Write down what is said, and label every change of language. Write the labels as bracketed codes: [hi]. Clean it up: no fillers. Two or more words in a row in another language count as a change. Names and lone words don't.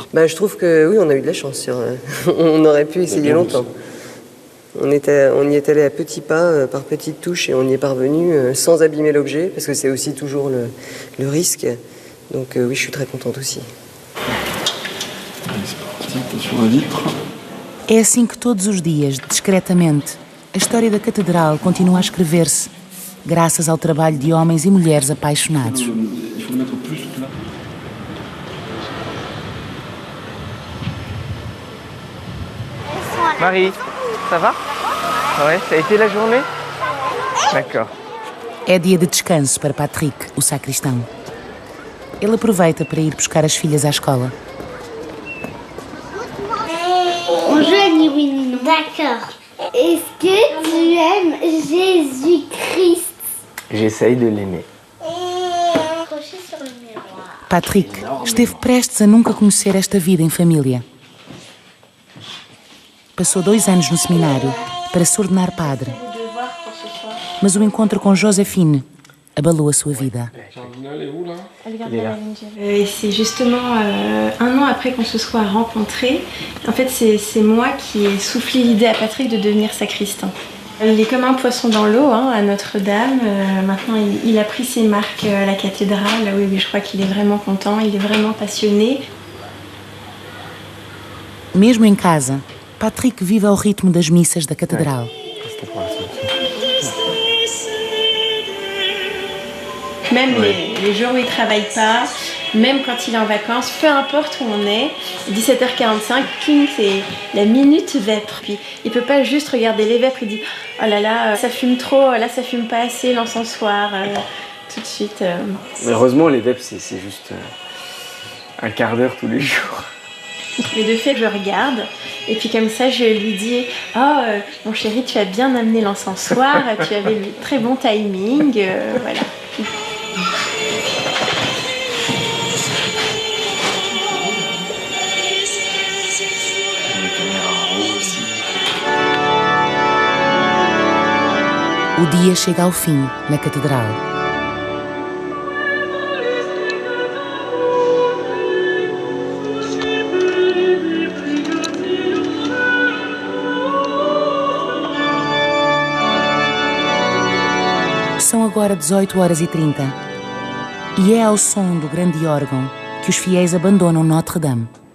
[fr] Je trouve que oui, on a eu de la chance. On aurait pu essayer longtemps. On y est allé à petits pas, par petites touches, et on y est parvenu sans abîmer l'objet, parce que c'est aussi toujours le risque. Donc oui, je suis très contente aussi. Allez, c'est parti, attention à la vitre. [pt] É assim que todos os dias, discretamente, a história da catedral continua a escrever-se, graças ao trabalho de homens e mulheres apaixonados. [fr] Il faut le mettre plus là. Marie, ça va? Ouais, ça a été la journée? D'accord. [pt] É dia de descanso para Patrick, o sacristão. Ele aproveita para ir buscar as filhas à escola. [fr] On joue ni oui ni non. D'accord. Est-ce que tu aimes Jésus-Christ? J'essaye de l'aimer. [pt] Patrick esteve prestes a nunca conhecer esta vida em família. Passou 2 anos no seminário para se ordenar padre. Mas o encontro com Joséphine abalou a sua vida. [fr] C'est justement 1 an après qu'on se soit rencontrés. En fait, c'est moi qui ai soufflé l'idée à Patrick de devenir sacristain. Il est comme un poisson dans l'eau à Notre-Dame. Maintenant, il a pris ses marques à la cathédrale. Oui, je crois qu'il est vraiment content, il est vraiment passionné. [pt] Mesmo em casa, Patrick vive ao ritmo das missas da catedral. [fr] Même les jours où il ne travaille pas, même quand il est en vacances, peu importe où on est, 17h45, c'est la minute vêpres. Puis il ne peut pas juste regarder les vêpres, il dit « Oh là là, ça fume trop, là ça fume pas assez, l'encensoir. » Tout de suite. Mais heureusement, les vêpres, c'est juste un quart d'heure tous les jours. Mais de fait, je regarde, et puis comme ça, je lui dis « Oh, mon chéri, tu as bien amené l'encensoir, tu avais le très bon timing. Voilà. » [pt] O dia chega ao fim na catedral. São agora 18h30 e é ao som do grande órgão que os fiéis abandonam Notre-Dame.